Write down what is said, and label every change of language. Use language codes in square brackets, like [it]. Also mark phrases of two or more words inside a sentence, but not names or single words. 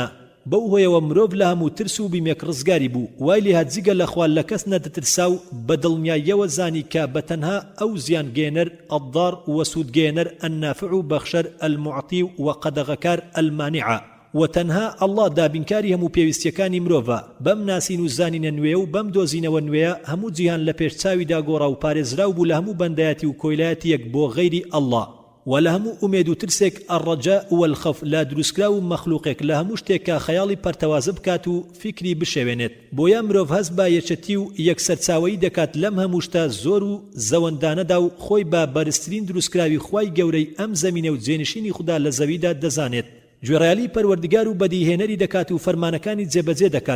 [ckb] بەو هۆیەوە مرۆڤ لە هەموو ترس و بیمێک ڕزگاری بوو، وای لێ هات جگە لە خوال لە کەس نەدەترسا و بەدڵنیاییەوە زانی کە بەتەنها ئەو زیانگێنەر ئەضار و سوودگێنەر ئەنافع و بەخشەر ئەلموعتی و قەدەغەکار ئەلمانیعە، و تەنها ئەڵڵا دابینکاری هەموو پێویستیەکانی مرۆڤە. بەم ناسین و زانینە نوێ و بەم دۆزینەوە نوێیە هەموو جیهان لە پێشچاویدا گۆڕا و پارێزراو بوو لە هەموو بەندایەتی و کۆیلایەتی یەک بۆ غەیری ئەڵڵا. ولا همو امید و ترسێک [ar] الرجاء والخوف [ckb] لا دروستکرا و مەخلوقێک لە هەموو شتێکە خەیاڵی پەرتەوازە بکات و فکری بشێوێنێت. بۆیە مرۆڤ هەست بە یەکێتی و یەکسەرچاوەیی دەکات لەم هەموو شتە زۆر و زەوەندانەدا و خۆی بە بەرزترین دروستکراوی خوای گەورەی ئەم زەمینە و جێنشینی خوددا لە زەویدا دەزانێت. گوێڕایەلی پەروەردگار و بەدیهێنەری دەکات و فەرمانەکانی جێبەجێ دەکات.